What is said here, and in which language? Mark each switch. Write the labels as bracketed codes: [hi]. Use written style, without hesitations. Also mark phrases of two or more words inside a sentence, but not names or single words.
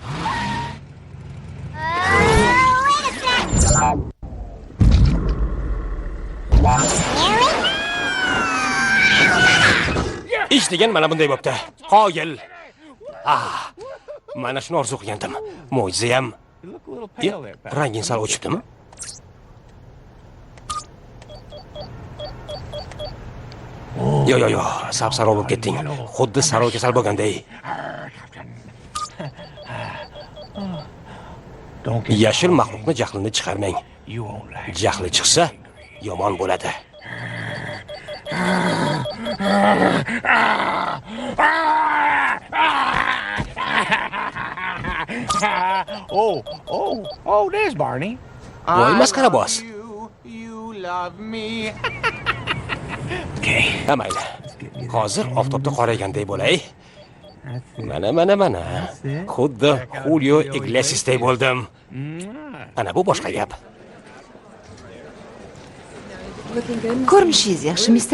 [uz] Ish degan mana bunday bo'pti. Qoyil. Mana shuni orzu qilgandim. Mo'jizayam. [en] You look a little pale there, pal. [uz] Rangin sal o'chibdimi? Yo, sap-saro bo'lib ketding. Xuddi saro kasal bo'lganday. [en] Don't get [uz] Yashil maxluqni jahlini chiqarmang. [en] you won't like. [uz] Jahli chiqsa, yomon bo'ladi. [en] Oh, there's Barney. [uz] Voy masxara boz. [en] You love me. [uz] Mayli. Hozir oftobda qorayganday bo'lay. Mana. Xuddi Julio Iglesiasday bo'ldim. Ana bu boshqa gap. Ko'rinishingiz yaxshi, Mr.